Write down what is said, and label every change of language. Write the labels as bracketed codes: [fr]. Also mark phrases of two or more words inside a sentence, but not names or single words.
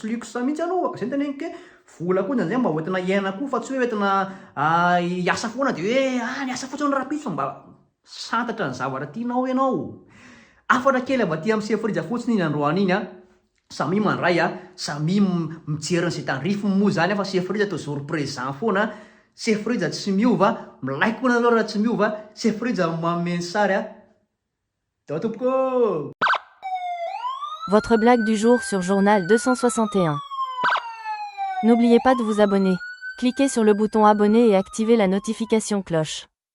[mg] mihitsy anao ka zay teneniko hoe vola koa zay mba hoentina iaina koa fa tsy hoe hoentina hiasa foana de hoe niasa fotsiny rapiso fa mba santatra ny zavatra tianao ianao afatra kely ava ty amin'ny sefriza fotsiny iny androany iny samy mandray samy mijery ny tandrifiny moa zany fa sefriza [fr] toujours présent [mg] foana sefriza tsy miova milaiky koa nanao raha tsy miova sefriza mameny sary tao tompoko. [fr] Votre blague du jour sur Journal 261. N'oubliez pas de vous abonner. Cliquez sur le bouton abonner et activez la notification cloche.